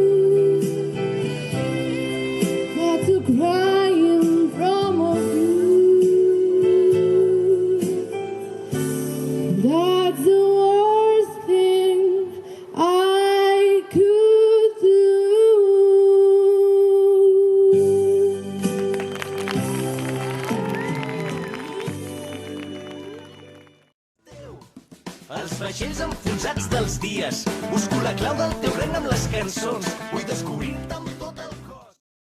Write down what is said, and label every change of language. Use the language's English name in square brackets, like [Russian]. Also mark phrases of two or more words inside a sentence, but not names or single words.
[English] But to cry in front of you, that's the worst thing I could do. [Catalan] Els vaixells enfonsats dels dies. Busco la clau del teu regne amb les cançons. Vull descobrir-te amb tot el cos.